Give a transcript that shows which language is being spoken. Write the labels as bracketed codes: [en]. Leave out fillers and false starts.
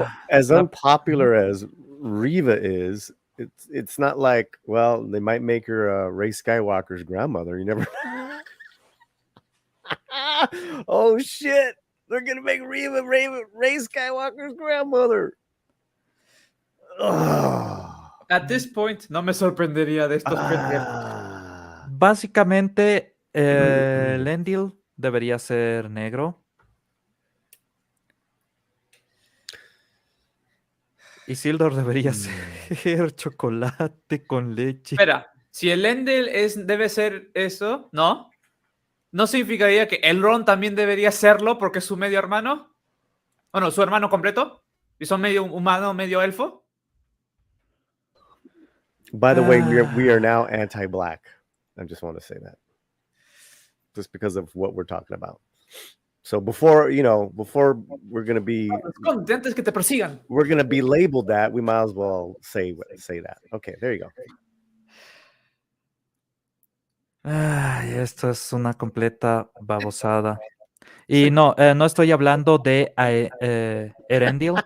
[en] As unpopular as Riva is, it's not like, well, they might make her Rey Skywalker's grandmother. You never. Oh shit! They're gonna make Riva Rey Skywalker's grandmother. At this point, [es] no me sorprendería de estos pendejos. Básicamente, Elendil debería ser negro. Isildur debería ser chocolate con leche. Espera, si el Elendil debe ser eso, ¿no? ¿No significaría que Elrond también debería serlo porque es su medio hermano? Bueno, su hermano completo. ¿Y son medio humano, medio elfo? [en] By the way, we are now anti-black. I just want to say that, just because of what we're talking about. So before we're gonna be [es] antes que te persigan. [en] We're gonna be labeled that. We might as well say that. Okay, there you go. [es] Ay, esto es una completa babosada. Y no estoy hablando de Erendil.